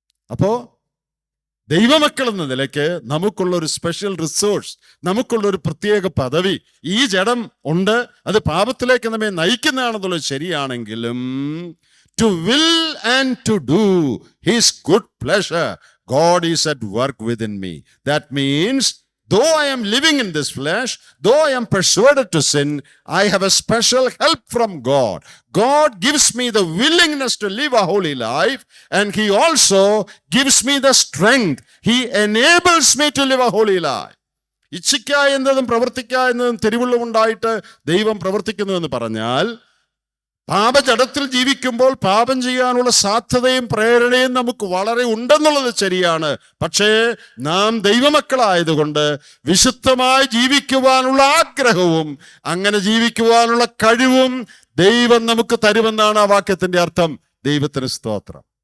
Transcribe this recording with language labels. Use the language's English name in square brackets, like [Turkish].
[Malayalam] അപ്പോ ദൈവമക്കൾ എന്ന നിലയ്ക്ക് നമുക്കുള്ള ഒരു സ്പെഷ്യൽ റിസോഴ്സ്, നമുക്കുള്ള ഒരു പ്രത്യേക പദവി, ഈ ജഡം ഉണ്ട്, അത് പാപത്തിലേക്ക് നമ്മെ നയിക്കുന്നതാണെന്നുള്ളത് ശരിയാണെങ്കിലും, [English] to will and to do his good pleasure, God is at work within me. That means, though I am living in this flesh, though I am persuaded to sin, I have a special help from God. God gives me the willingness to live a holy life, and he also gives me the strength. He enables me to live a holy life. [Malayalam] ഇച്ഛിക്കുക എന്നതും പ്രവർത്തിക്കുക എന്നതും തിരുവുള്ളമുണ്ടായിട്ട് ദൈവം പ്രവർത്തിക്കുന്നു എന്ന് പറഞ്ഞാൽ, പാപജടത്തിൽ ജീവിക്കുമ്പോൾ പാപം ചെയ്യാനുള്ള സാധ്യതയും പ്രേരണയും നമുക്ക് വളരെ ഉണ്ടെന്നുള്ളത് ശരിയാണ്. പക്ഷേ നാം ദൈവമക്കളായതുകൊണ്ട് വിശുദ്ധമായി ജീവിക്കുവാനുള്ള ആഗ്രഹവും അങ്ങനെ ജീവിക്കുവാനുള്ള കഴിവും ദൈവം നമുക്ക് തരുമെന്നാണ് ആ വാക്യത്തിന്റെ അർത്ഥം. ദൈവത്തിന് സ്തോത്രം.